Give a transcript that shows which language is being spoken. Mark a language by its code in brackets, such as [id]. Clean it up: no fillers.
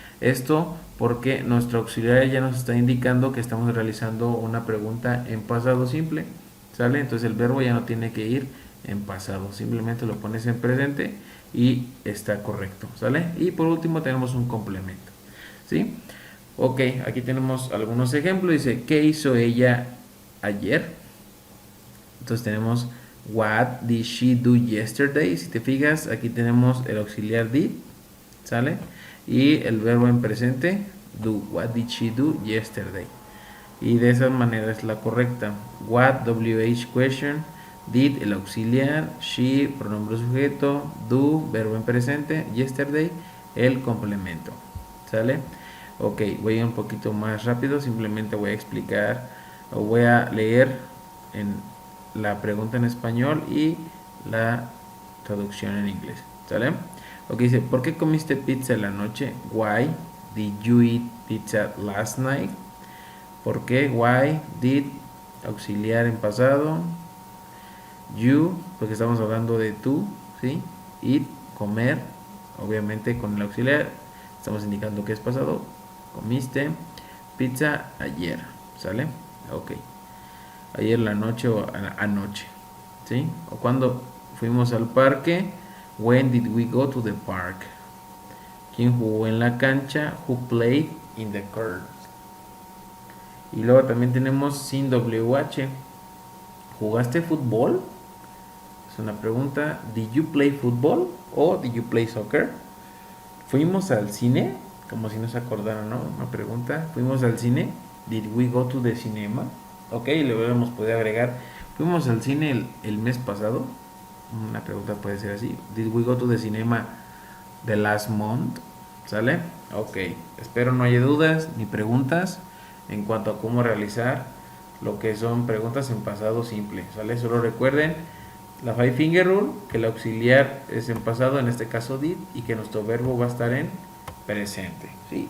[es] Esto porque nuestro auxiliar ya nos está indicando que estamos realizando una pregunta en pasado simple, ¿sale? Entonces el verbo ya no tiene que ir en pasado, simplemente lo pones en presente y está correcto, ¿sale? Y por último tenemos un complemento, ¿sí? Ok, aquí tenemos algunos ejemplos. Dice, ¿qué hizo ella ayer? Entonces tenemos [en] what did she do yesterday. [es] Si te fijas, aquí tenemos el auxiliar did, ¿sale? Y el verbo en presente, do. [en] What did she do yesterday? [es] Y de esa manera es la correcta. What, WH question, did, el auxiliar, she, pronombre sujeto, do, verbo en presente, yesterday, el complemento. ¿Sale? Ok, voy a ir un poquito más rápido, simplemente voy a explicar o voy a leer en la pregunta en español y la traducción en inglés. ¿Sale? Ok, dice, ¿por qué comiste pizza en la noche? [en] Why did you eat pizza last night? [es] ¿Por qué? [en] Why did, [es] auxiliar en pasado. You, porque estamos hablando de tú, ¿sí? Eat, comer, obviamente con el auxiliar estamos indicando que es pasado. Comiste pizza ayer, ¿sale? Ok. Ayer la noche o anoche, ¿sí? O cuando fuimos al parque. [en] When did we go to the park? [es] ¿Quién jugó en la cancha? [en] Who played in the court? [es] Y luego también tenemos sin WH. ¿Jugaste fútbol? Es una pregunta. [en] Did you play football? O did you play soccer? [es] ¿Fuimos al cine? Como si no se acordaran, ¿no? Una pregunta. ¿Fuimos al cine? [en] Did we go to the cinema? [es] Ok, le hubiéramos podido agregar. ¿Fuimos al cine el mes pasado? Una pregunta puede ser así. [en] Did we go to the cinema the last month? [es] ¿Sale? Ok. Espero no haya dudas ni preguntas en cuanto a cómo realizar lo que son preguntas en pasado simple. ¿Sale? Solo recuerden la Five Finger Rule, que el auxiliar es en pasado, en este caso did, y que nuestro verbo va a estar en presente. ¿Sí?